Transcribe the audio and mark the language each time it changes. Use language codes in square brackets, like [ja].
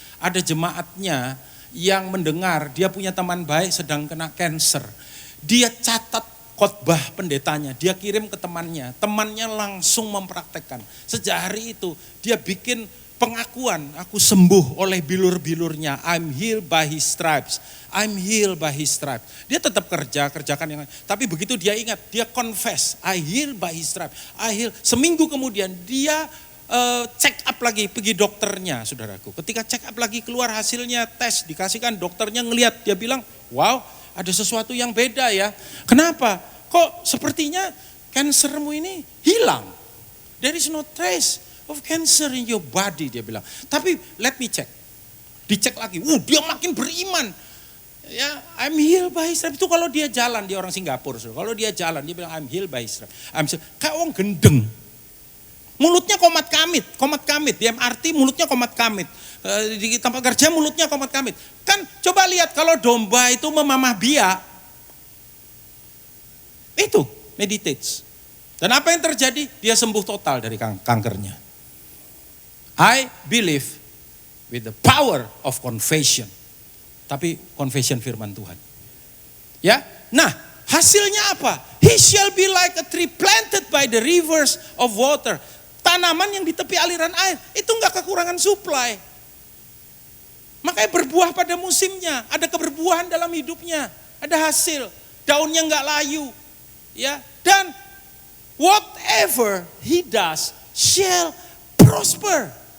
[id] Ada jemaatnya yang mendengar, dia punya teman baik sedang kena kanker. Dia catat khotbah pendetanya, dia kirim ke temannya. Temannya langsung mempraktekkan. Sejak hari itu dia bikin pengakuan, aku sembuh oleh bilur-bilurnya. [en] I'm healed by his stripes. I'm healed by his stripes. [id] Dia tetap kerjakan yang lain. Tapi begitu dia ingat, dia confess, [en] I healed by his stripes. I healed. [id] Seminggu kemudian dia check up lagi, pergi dokternya saudaraku. Ketika check up lagi keluar hasilnya tes, dikasihkan dokternya ngelihat, dia bilang, wow ada sesuatu yang beda ya. Kenapa? Kok sepertinya kansermu ini hilang. [en] There is no trace of cancer in your body, [id] dia bilang. Tapi [en] let me check. [id] Dicek lagi, dia makin beriman. Ya, [en] I'm healed by his stripes. [id] Itu kalau dia jalan, dia orang Singapura. Kalau dia jalan, dia bilang [en] I'm healed by his stripes. [id] Kayak orang gendeng. Mulutnya komat kamit. Di MRT mulutnya komat kamit. Di tempat kerja mulutnya komat kamit. Kan coba lihat kalau domba itu memamah biak. Itu meditates. Dan apa yang terjadi? Dia sembuh total dari kankernya. [en] I believe with the power of confession. [id] Tapi confession firman Tuhan. Ya, nah hasilnya apa? [en] He shall be like a tree planted by the rivers of water. [id] Tanaman yang di tepi aliran air, itu enggak kekurangan suplai. Makanya berbuah pada musimnya, ada keberbuahan dalam hidupnya, ada hasil, daunnya enggak layu. Ya, dan [en] whatever he does shall prosper.